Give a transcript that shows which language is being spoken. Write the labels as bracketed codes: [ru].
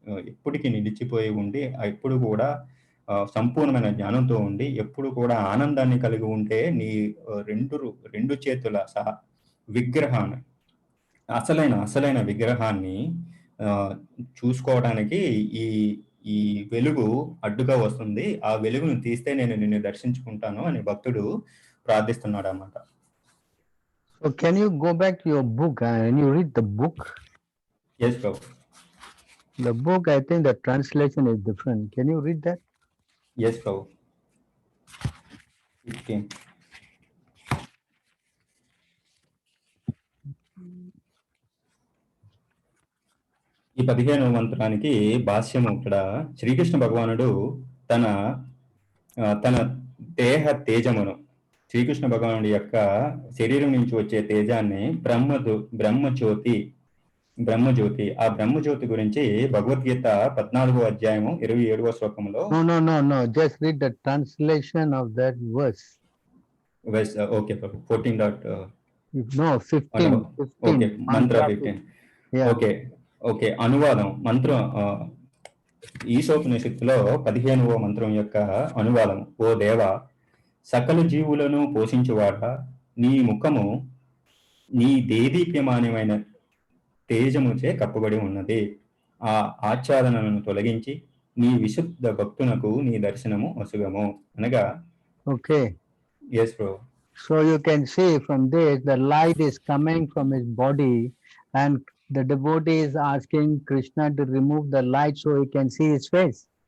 [te] ఎప్పటికీ నిలిచిపోయి ఉండి ఎప్పుడు కూడా సంపూర్ణమైన జ్ఞానంతో ఉండి ఎప్పుడు కూడా ఆనందాన్ని కలిగి ఉంటే నీ రెండు చేతుల విగ్రహాన్ని అసలైన విగ్రహాన్ని చూసుకోవడానికి ఈ ఈ వెలుగు అడ్డుగా వస్తుంది. ఆ వెలుగును తీస్తే నేను నిన్ను దర్శించుకుంటాను అని భక్తుడు ప్రార్థిస్తున్నాడు అన్నమాట. [en] So can you go back to your book and you read the book? Yes, bro. The book, I think the translation is different. Can you read that? Yes, bro. 15. [te] ఈ 15వ మంత్రానికి భాష్యము ఇక్కడ శ్రీకృష్ణ భగవానుడు తన దేహ తేజమును శ్రీకృష్ణ భగవానుడి యొక్క శరీరం నుంచి వచ్చే తేజాన్ని బ్రహ్మజ్యోతి ఆ బ్రహ్మజ్యోతి గురించి భగవద్గీత 14వ అధ్యాయము 27వ శ్లోకంలో [en] No. Just read the translation of that verse. Okay, 14. No, 15. Okay, mantra 15. Yeah. [te] Okay అనువాదం మంత్రం ఈశోపనిషత్తులో 15వ మంత్రం యొక్క అనువాదం. ఓ దేవ, సకల జీవులను పోషించువాడా, నీ ముఖము నీ దేదీప్యమానమైన తేజముచే కప్పబడి ఉన్నది. ఆ ఆచ్ఛాదనను తొలగించి నీ విశుద్ధ భక్తునకు నీ దర్శనము అసుగము అనగా. [en] Okay. Yes, bro. So you can see from this the light is coming from his body and the devotee is asking Krishna to remove the light so he can see his face.